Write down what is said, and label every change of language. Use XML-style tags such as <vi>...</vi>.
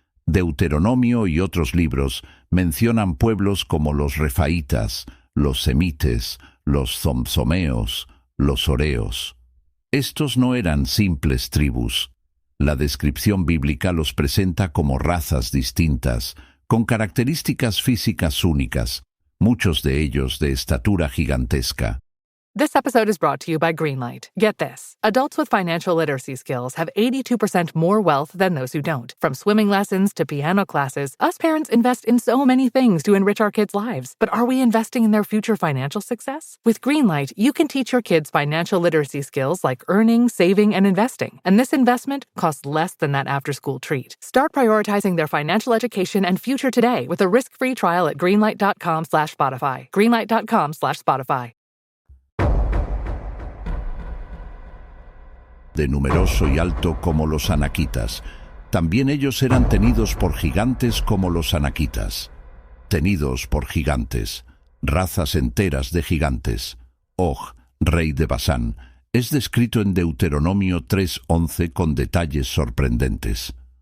<es>Deuteronomio y otros libros mencionan pueblos como los refaitas, los semites, los zomzomeos, los horeos. Estos no eran simples tribus. La descripción bíblica los presenta como razas distintas, con características físicas únicas, muchos de ellos de estatura gigantesca.</es> <en>This episode is brought to you by Greenlight. Get this. Adults with financial literacy skills have 82% more wealth than those who don't. From swimming lessons to piano classes, us parents invest in so many things to enrich our kids' lives. But are we investing in their future financial success? With Greenlight, you can teach your kids financial literacy skills like earning, saving, and investing. And this investment costs less than that after-school treat. Start prioritizing their financial education and future today with a risk-free trial at greenlight.com/Spotify. Greenlight.com/Spotify.</en> <es>De numeroso y alto como los anaquitas. También ellos eran tenidos por gigantes como los anaquitas. Tenidos por gigantes, razas enteras de gigantes. Og, rey de Basán, es descrito en Deuteronomio 3:11 con detalles sorprendentes.</es>